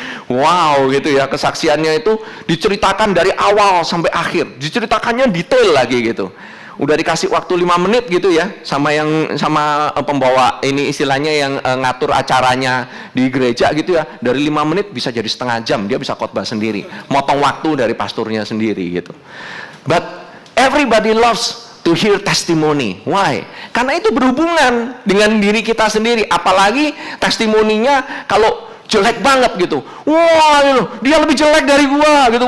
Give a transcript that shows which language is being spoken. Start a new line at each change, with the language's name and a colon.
Indonesian: Wow, gitu ya, kesaksiannya itu diceritakan dari awal sampai akhir. Diceritakannya detail lagi gitu. Udah dikasih waktu 5 menit gitu ya, sama pembawa ini istilahnya yang ngatur acaranya di gereja gitu ya. Dari 5 menit bisa jadi setengah jam, dia bisa khotbah sendiri. Motong waktu dari pastornya sendiri gitu.
English: But everybody loves to hear testimony. Why?
Indonesian: Karena itu berhubungan dengan diri kita sendiri. Apalagi testimoninya kalau jelek banget gitu. Wah, dia lebih jelek dari gua gitu.